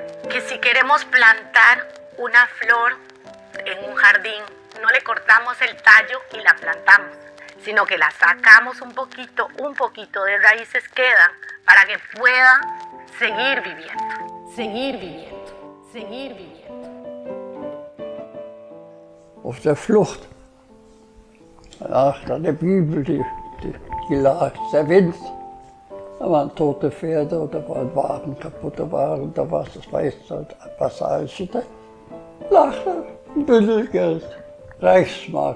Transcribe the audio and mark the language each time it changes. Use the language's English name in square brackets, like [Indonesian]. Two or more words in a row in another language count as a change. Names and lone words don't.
[Spanish] que si queremos plantar una flor en un jardín, no le cortamos el tallo y la plantamos, sino que la sacamos un poquito de raíces quedan para que pueda seguir viviendo. [German] Auf der Flucht, nach der Bibel, die lag, der Wind, da waren tote Pferde oder waren Wagen, kaputte Wagen, da war das Passage, da lag da ein Bündel Geld, Reichsmark.